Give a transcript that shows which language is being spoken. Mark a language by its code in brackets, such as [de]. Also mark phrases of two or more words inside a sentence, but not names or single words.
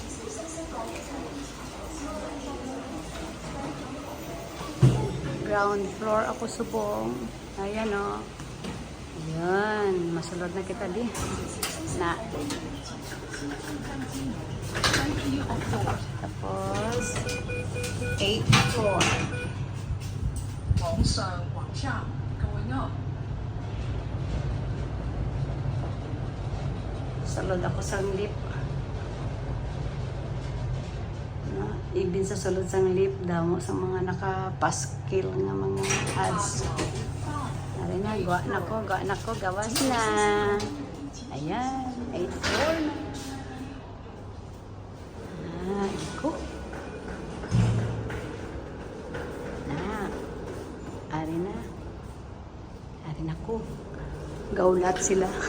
[hil] Ground floor ako subong. Ayan o. Ayan. Masulod na kita di. Na. Tapos 8th floor. [zh] 往上往下 [en] going up. [hil] Salod ako sa lift. Ibin sa sulod sang lift damo sa mga nakapaskil nga mga ads. Ari na, gawa na ko, gawas na. Ayan, 8-4 na. Iko. Ari na. Ari na ko. Gaulat sila.